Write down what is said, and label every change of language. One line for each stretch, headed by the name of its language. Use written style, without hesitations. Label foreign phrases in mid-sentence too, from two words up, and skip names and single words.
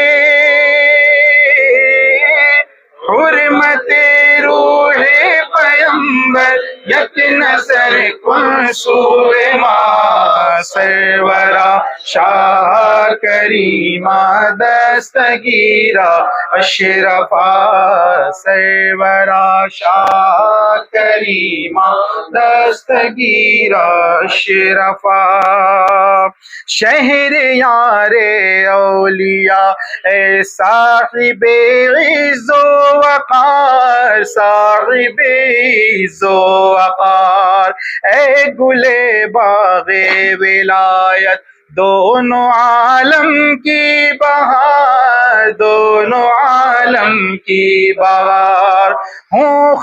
Persian: روح پیمبر یک نظر کن سوئے ماں سرورا شاہ کریمہ دستگیرہ اشرفا سرورا شاہ کریمہ دستگیرہ اشرفا
Urdu: شہر یار اولیاء اے صاحب عز و وقار صاحب عز و وقار اے گل باغ ولایت دونوں عالم کی بہار دونوں عالم کی بہار ہوں